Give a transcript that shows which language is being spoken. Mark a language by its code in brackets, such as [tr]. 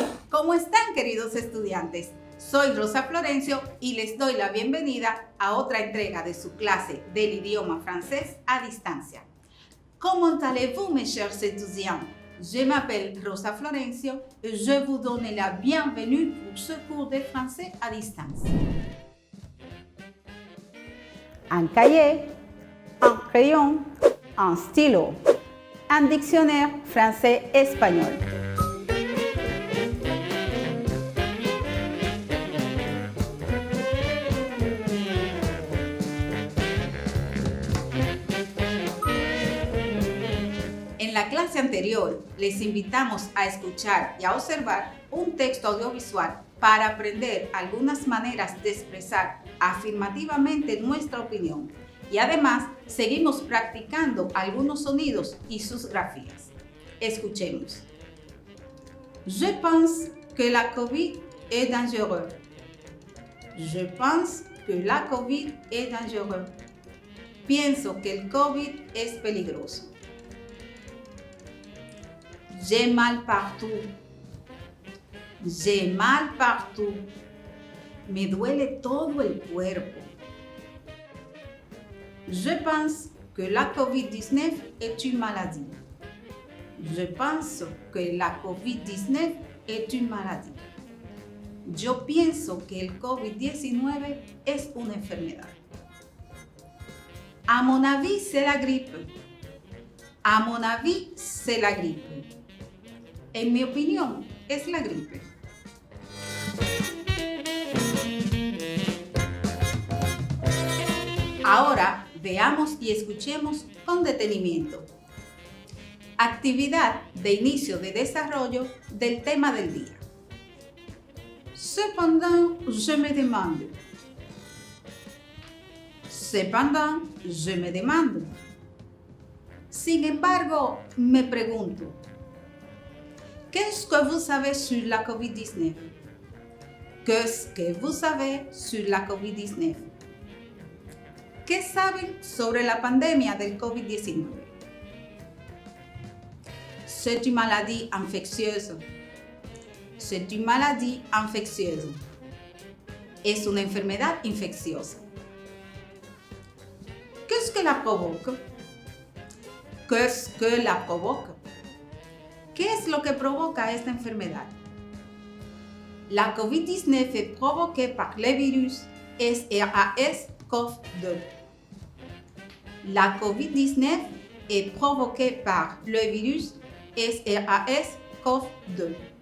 [es] ¿Cómo están, queridos estudiantes? Soy Rosa Florencio y les doy la bienvenida a otra entrega de su clase del idioma francés a distancia. [fr] Comment allez-vous, mes chers étudiants? Je m'appelle Rosa Florencio et je vous donne la bienvenue pour ce cours de français à distance. Un cahier, un crayon, un stylo, un dictionnaire français-espagnol. [es] En la clase anterior, les invitamos a escuchar y a observar un texto audiovisual para aprender algunas maneras de expresar afirmativamente nuestra opinión. Y además, seguimos practicando algunos sonidos y sus grafías. Escuchemos. [fr] Je pense que la COVID est dangereux. Je pense que la COVID est dangereux. [es] Pienso que el COVID es peligroso. [fr] J'ai mal partout. J'ai mal partout. [es] Me duele todo el cuerpo. [fr] Je pense que la COVID-19 est une maladie. Je pense que la COVID-19 est une maladie. [es] Yo pienso que el COVID-19 es una enfermedad. [fr] À mon avis, c'est la grippe. À mon avis, c'est la grippe. [es] En mi opinión, es la gripe. Ahora veamos y escuchemos con detenimiento. Actividad de inicio de desarrollo del tema del día. [fr] Cependant, je me demande. Cependant, je me demande. [es] Sin embargo, me pregunto. [fr] Qu'est-ce que vous savez sur la COVID-19? Qu'est-ce que vous savez sur la COVID-19? [es] ¿Qué saben sobre la pandemia del COVID-19? [fr] C'est une maladie infectieuse. C'est une maladie infectieuse. [es] Es una enfermedad infecciosa. [fr] Qu'est-ce que la provoque? Qu'est-ce que la provoque? [es] ¿Qué es lo que provoca esta enfermedad? [fr] La COVID-19 est provoquée par le virus SARS-CoV-2. La COVID-19 est provoquée par le virus SARS-CoV-2.